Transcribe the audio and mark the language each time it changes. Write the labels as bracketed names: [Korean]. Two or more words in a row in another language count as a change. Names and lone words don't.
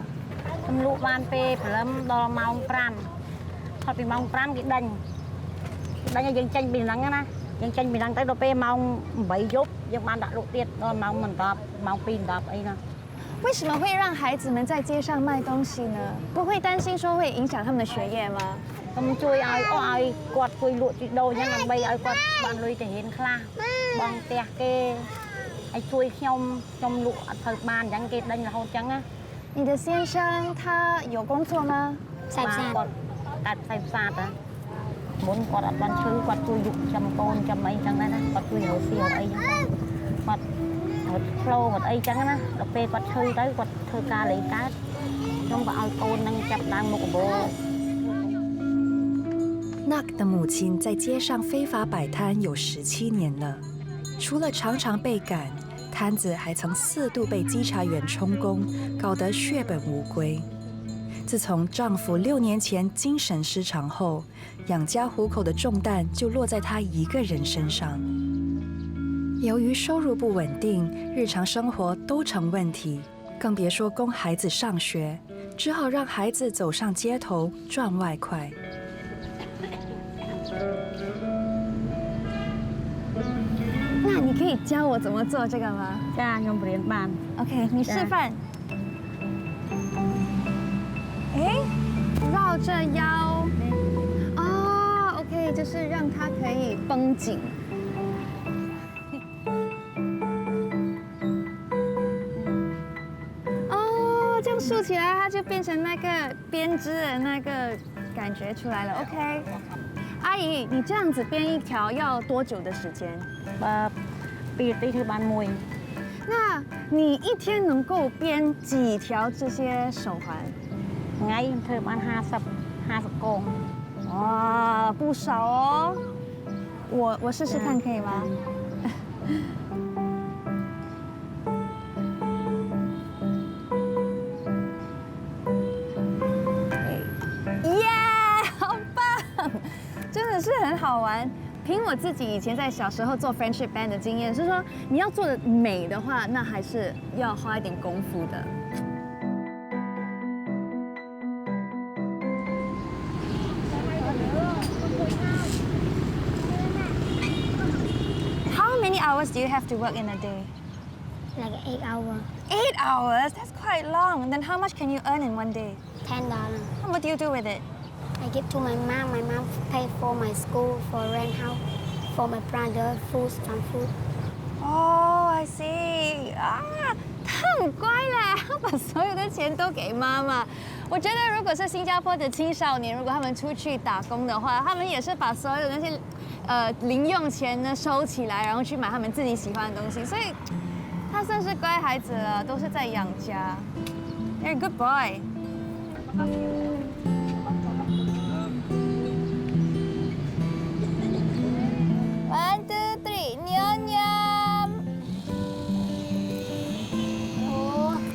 [Khmer] ខ្ញុំលក់បានពេលព្រលឹមដល់ម៉ោង5ផុតពីម៉ោង5គេដេញឲ្យយើងចេញពីហ្នឹងណាយើងចេញពីហ្នឹងទៅដល់ពេលម៉ោង8យប់យើងបានដាក់លក់ទៀតដល់ម៉ោង10ម៉ោង2 10អីណា [Chinese] 为什么会让孩子们在街上卖东西呢？不会担心说会影响他们的学业吗？ [Khmer] ខ្ញុំជួយឲ្យគាត់ជួយលក់ជីដូរអញ្ចឹងដើម្បីឲ្យគាត់បានលុយទៅរៀនខ្លះបងផ្ទះគេឲ្យជួយខ្ញុំលក់អត់ទៅបានអញ្ចឹងគេដេញរហូតអញ្ចឹងណា [Chinese] 你的先生他有工作吗？ Sạp [Khmer] គាត់ sạp. កាត់ផ្សាហ៎មុនគាត់អត់បានឈឺគាត់ជួយយកចាំកូនចាំអីចឹងដែរណាគាត់ជួយរកស៊ីរកអីចឹងគាត់រត់ផ្លោគាត់អីចឹងណាដល់ពេលគាត់ឈឺទៅគាត់ធ្វើការលេងកើតខ្ញុំក៏ឲ្យកូននឹងចាប់ដើមមុខកបោ [Chinese] Nak 的母亲在街上非法摆摊有17年了，除了常常被赶，摊子还曾4度被稽查员充公，搞得血本无归。自从丈夫6年前精神失常后，养家糊口的重担就落在她一个人身上。由于收入不稳定，日常生活都成问题，更别说供孩子上学，只好让孩子走上街头赚外快。那你可以教我怎么做这个吗 [Khmer] ចាខ្ញុំរៀនបាន [Chinese] ？OK， 你示范。哎，绕着腰。哦 ，OK， 就是让它可以绷紧。哦，这样竖起来，它就变成那个编织的那个感觉出来了。OK， 阿姨，你这样子编一条要多久的时间？ [Khmer] 2 នាទីធ្វើបានមួយ [Chinese] 那你一天能够编几条这些手环？ [Khmer] ថ្ងៃធ្វើបាន50កង [Chinese] 哇，不少哦！我试试看可以吗？耶，好棒！真的是很好玩。凭我自己以前在小时候做 [English] friendship band [Chinese] 的经验，是说你要做的美的话，那还是要花一点功夫的。 [English] How many hours do you have to work in a day? Like 8 hours. 8 hours? That's quite long. Then how much can you earn in one day? $10. What do you do with it? I give to my mom. My mom pay for my school, for rent house, for my brother, food, some food. Oh, I see. [Chinese] 啊，他很乖嘞，他把所有的钱都给妈妈。我觉得如果是新加坡的青少年，如果他们出去打工的话，他们也是把所有的那些零用钱呢收起来，然后去买他们自己喜欢的东西。所以他算是乖孩子了，都是在养家。 [English] You're a good boy. One, two, three, [Khmer] ញ៉ាំញ៉ាំ. [English] Oh.